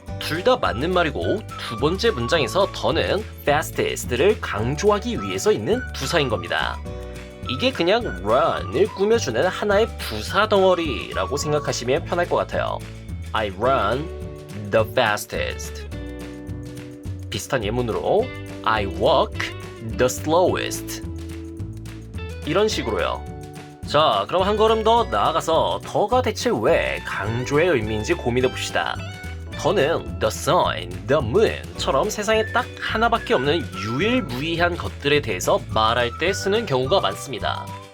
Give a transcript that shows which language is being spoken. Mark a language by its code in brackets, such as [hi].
[ko] 둘 다 맞는 말이고 두 번째 문장에서 더는 fastest를 강조하기 위해서 있는 부사인 겁니다. 이게 그냥 run을 꾸며주는 하나의 부사 덩어리라고 생각하시면 편할 것 같아요. [en] I run the fastest. [ko] 비슷한 예문으로 [en] I walk the slowest. [ko] 이런 식으로요. 자, 그럼 한 걸음 더 나아가서 더가 대체 왜 강조의 의미인지 고민해 봅시다. 더는 the sun, the moon처럼 세상에 딱 하나밖에 없는 유일무이한 것들에 대해서 말할 때 쓰는 경우가 많습니다.